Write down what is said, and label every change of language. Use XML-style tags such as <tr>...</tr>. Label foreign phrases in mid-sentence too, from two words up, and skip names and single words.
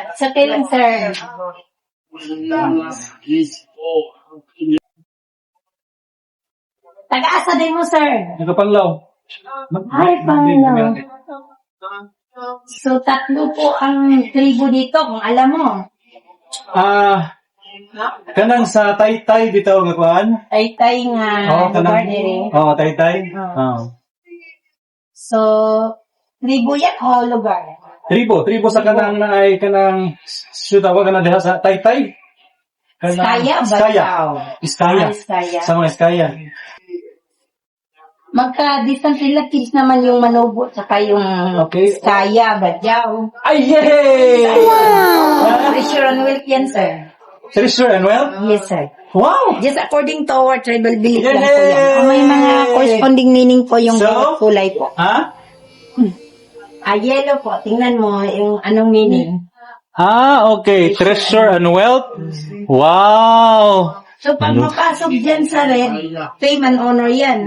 <ceb>Sa kailan, sir? Taga-asa din mo, sir. Nagapanglaw. Ay, panglaw.</ceb> <tl>So, 3 po ang tribo dito, kung alam mo.</tl> <ceb>Kanang sa Taytay dito nga kuan? Taytay nga lugar dire. Taytay.</ceb> <tl>So, tribo yan o lugar?</tl> <ceb>Tribo sa kanang naay kanang tawag na diha sa Taytay. Iskaya. Sa mga Iskaya.</ceb> <tl>Magka-distant relatives naman yung Manobo saka yung Iskaya, Badyaw. Ay, yay! Wow!</tl> <en>Treasure and wealth yan, sir. Treasure and wealth? Yes, sir. Wow! Just according to our tribal belief</en> <tl>lang po yan. May mga</tl> <en>corresponding meaning</en> <tl>po yung kulay po.</tl> <en>Yellow po.</en> <tl>Tingnan mo yung anong meaning.</tl> <en>Okay. Treasure and wealth. Wow!</en> <tl>So, pag mapasok dyan sa red,</tl> <en>fame and honor</en> <tl>yan.</tl>